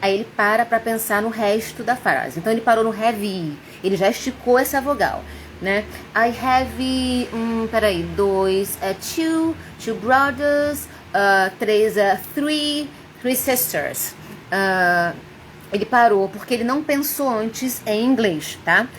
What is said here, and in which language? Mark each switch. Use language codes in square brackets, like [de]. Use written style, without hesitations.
[pt] Aí ele para pensar no resto da frase. Então ele parou no have. Ele já esticou essa vogal, né? [en] I have, [pt] peraí, [en] two brothers, three sisters. [pt] Ele parou porque ele não pensou antes em inglês, tá?